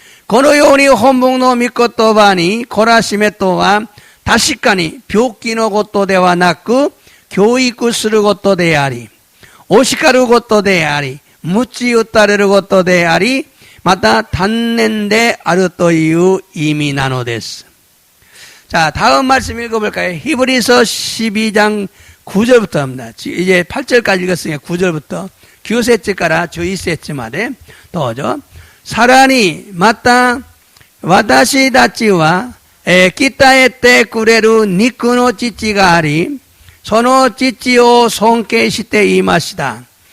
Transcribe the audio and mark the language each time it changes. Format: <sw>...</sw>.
<ja>このように本文の御言葉に懲らしめとは確かに病気のことではなく教育することであり、お叱ることであり、鞭打たれることであり、また단낸であるという意味なのです。</ja> <ko>자, 다음 말씀 읽어볼까요? 히브리서 12장 9절부터입니다. 이제 8절까지 읽었으니까 9절부터</ko> <ja>9節から11節までどうぞ。さらにまた私たちは鍛えてくれる肉の父があり、その父を尊敬していました。</ja>